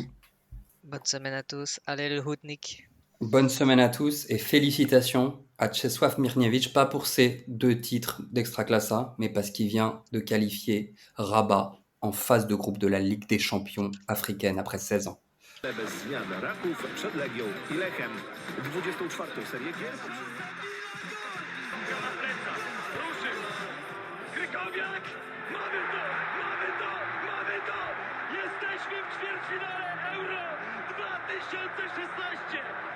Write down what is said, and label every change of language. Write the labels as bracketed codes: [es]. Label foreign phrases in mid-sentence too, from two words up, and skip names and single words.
[fr] Bonne semaine à tous. Allez le Hutnik. Bonne semaine à tous et félicitations à Czesław Mirniewicz, pas pour ses 2 titres d'Extraclassa, mais parce qu'il vient de qualifier Rabat en phase de groupe de la Ligue des Champions africaine après 16 ans. [pl] Bez zmian Raków przed Legią i Lechem. 24. serię gier. Na plecach, ruszył. Krykowiak, mamy to, mamy to, mamy to. Jesteśmy w ćwierćfinale Euro 2016.